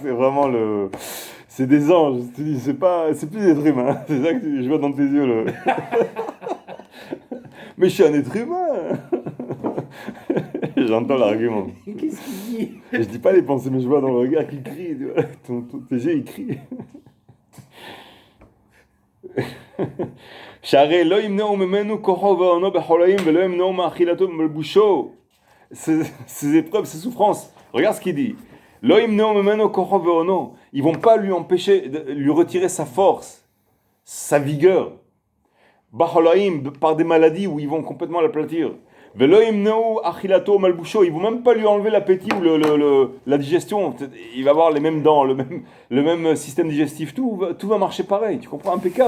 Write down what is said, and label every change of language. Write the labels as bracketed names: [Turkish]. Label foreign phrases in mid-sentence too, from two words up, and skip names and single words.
[French] C'est vraiment c'est des anges. Tu dis, c'est plus des êtres humains. C'est ça que je vois dans tes yeux. Mais je suis un être humain. J'entends l'argument. Qu'est-ce qu'il dit? Je dis pas les pensées, mais je vois dans le regard qu'il crie. Tes yeux, ils crient. [Hebrew] שהרי לא ימנעו ממנו כוחו ועונו בחולאים ולא ימנעו מאכילתו ומלבושו. [French] Ces épreuves, ces souffrances, regarde ce qu'il dit. [Hebrew] לא ימנעו ממנו כוחו ועונו. [French] Ils vont pas lui empêcher, lui retirer sa force, sa vigueur. בחולאים, par des maladies où ils vont complètement l'aplatir. [Hebrew] ולא ימנעו אכילתו מלבושו, [French] ils vont même pas lui enlever l'appétit ou la digestion. Il va avoir les mêmes dents, le même système digestif, tout va marcher pareil. Tu comprends, impeccable.